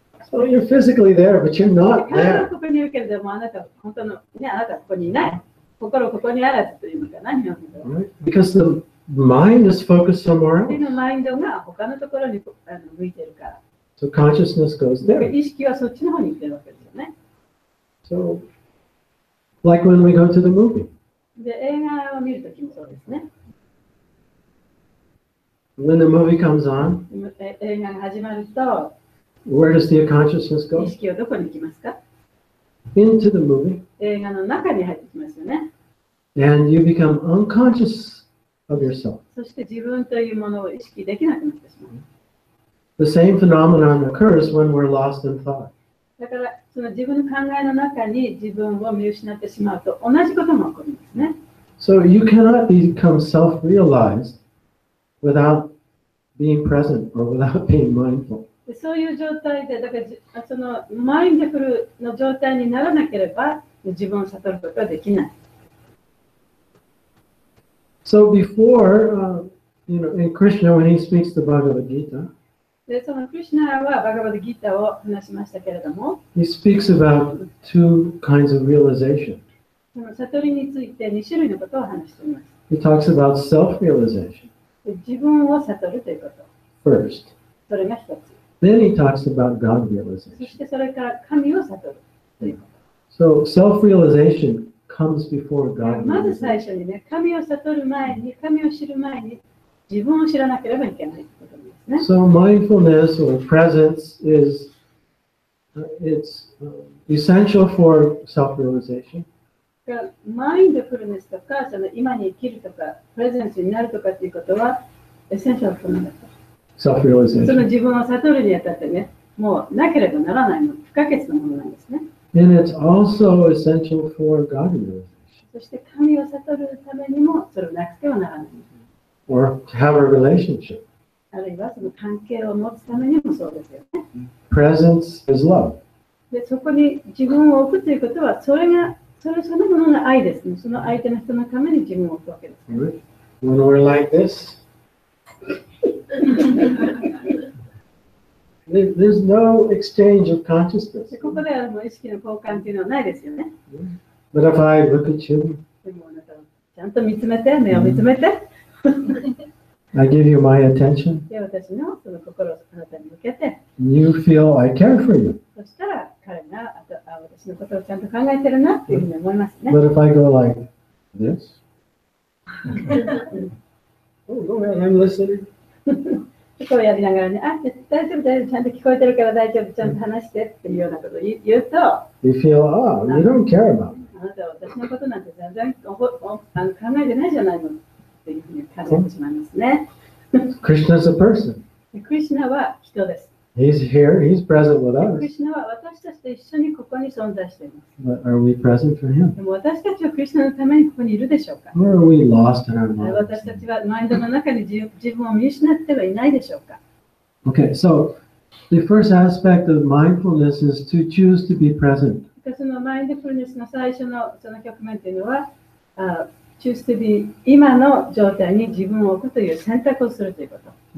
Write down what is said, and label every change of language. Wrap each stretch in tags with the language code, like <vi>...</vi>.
<en>So you're physically there, but you're not</en> <ja>体は</ja> <en>there.</en> <ja>ここにいるけれども、あなたは本当のね、あなたはここにいない。心ここにあらずというのかな、日本語では。</ja> <en>Right? Because the mind is focused somewhere</en> <ja>で</ja> <en>else.</en> <ja>のマインドが他のところに向いてるから。</ja> <en>So consciousness goes</en> <ja>だから</ja> <en>there.</en> <ja>意識はそっちの方に行ってるわけですよね。</ja> <en>So, like when we go to the movie,</en> <ja>で、映画を見るときもそうですね。</ja> <en>when the movie comes on,</en> <ja>映画が始まると、</ja> <en>where does the consciousness</en> <ja>意</ja> <en>go?</en> <ja>識はどこに行きますか？</ja> <en>Into the movie,</en> <ja>映画の中に入ってきますよね。</ja> <en>and you become unconscious of yourself.</en> <ja>そして自分というものを意識できなくなってしまう。</ja> <en>The same phenomenon occurs when we're lost in thought.</en> <ja>だからその自分の考えの中に自分を見失ってしまうと同じことも起こるんですね。</ja> <en>So you cannot become self-realized without being present or without being mindful.</en> <ja>でそういう状態で、だからそのマインドフルの状態にならなければ自分を悟ることはできない。</ja> <en>So before, in Krishna, when he speaks the Bhagavad Gita,</en> <ja>でそのクリシュナはバガバダギータを話しましたけれども、</ja> <en>he speaks about two kinds of realization.</en> <ja>その悟りについて2種類のことを話しています。</ja> <en>He talks about self-realization</en> <ja>で自分を悟るということ。</ja> <en>first.</en> <ja>それが一つ。</ja> <en>Then he talks about God</en> <ja>そし</ja> <en>realization.</en> <ja>てそれから神を悟るということ。</ja> <en>So self-realization comes before God</en> <ja>まず最</ja> <en>realization.</en> <ja>初にね、神を悟る前に、神を知る前に自分を知らなければいけないということですね。</ja> <en>So mindfulness or presence is it's essential for self-realization.</en> <ja>だからマインドフルネスとか、その今に生きるとか、プレゼンスになるとかっていうことは、エッセンシャルフォームだと。その</ja> <en>Self-realization.</en> <ja>自分を悟るにあたってね、もうなければならないの、不可欠なものなんですね。</ja> <en>And it's also essential for God realization.</en> <ja>そして神を悟るためにもそれをなくてはならない。</ja> <en>Or to have a relationship.</en> <ja>あるいはその関係を持つためにもそうですよね。</ja> <en>Presence is love.</en> <ja>でそこに自分を置くということは、そのものの愛ですね。その相手の人のために自分を置くわけです、ね。</ja> <en>When we're like this, there's no exchange of consciousness.</en> <ja>でここではもう意識の交換というのはないですよね。</ja> <en>But if I look at you,</en> <ja>でもあなたはちゃんと見つめて、目を見つめて。</ja> <en>I give you my attention,</en> <ja>で私のその心をあなたに向けて、</ja> <en>you feel I care for you.</en> <ja>そしたら彼が私のことをちゃんと考えてるなっていうふうに思いますね。</ja> <en>But if I go like this, oh, go ahead, I'm listening.</en> <ja>こうやりながらね、大丈夫、大丈夫、ちゃんと聞こえてるから大丈夫、ちゃんと話してっていうようなことを言うと、</ja> <en>You feel, oh, you don't care about me.</en> <ja>あなたは私のことなんて全然考えてないじゃないのっていうふうに考えてしまいますね。</ja> <en>Krishna's a person.</en> <ja>クリシュナは人です。</ja> <en>He's here, he's present with</en> <ja>クリ</ja> <en>us.</en> <ja>シュナは私たちと一緒にここに存在しています。</ja> <en>But are we present for him?</en> <ja>でも私たちはクリシュナのためにここにいるでしょうか？</ja> <en>Or are we lost in our</en> <ja>私た</ja> <en>minds?</en> <ja>ちはマインドの中に自分を見失ってはいないでしょうか？</ja> <en>Okay, so the first aspect of mindfulness is to choose to be present.</en> <ja>そのマインドフルネスの最初のその局面というのは、</ja> <en>choose to be</en> <ja>今の状態に自分を置くという選択をするということ。</ja>